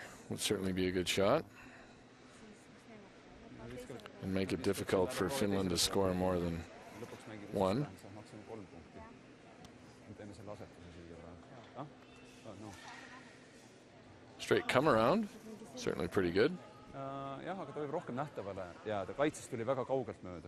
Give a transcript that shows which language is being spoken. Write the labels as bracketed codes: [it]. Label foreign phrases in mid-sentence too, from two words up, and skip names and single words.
[en] Would certainly be a good shot. And make it difficult for Finland to score more than 1. Straight come around. Certainly pretty good. [et] Jah, aga ta võib rohkem nähtavale jääda. Kaitsest tuli väga kaugelt mööda.